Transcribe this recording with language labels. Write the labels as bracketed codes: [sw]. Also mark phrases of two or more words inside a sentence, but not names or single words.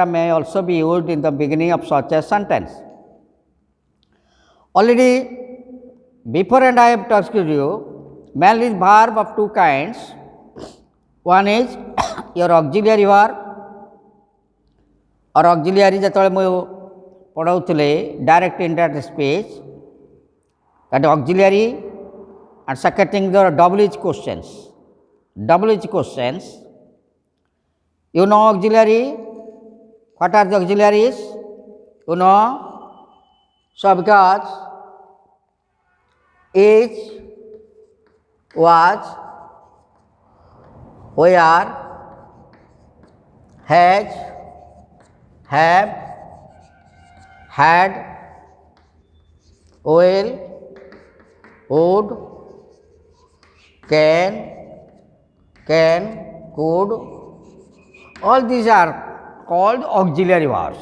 [en] may also be used in the beginning of such a sentence. Already before and I have talked to you, mainly verb of two kinds. One is your auxiliary verb or auxiliary [or] ଯେତେବେଳେ ମୁଁ ପଢ଼ାଉଥିଲି [en] direct indirect speech, that auxiliary, and second thing the WH questions. WH questions. You know auxiliary? What are the auxiliaries? You know? So because is, was, where, has, have, had, will, would, can, could, all these are called auxiliary verbs.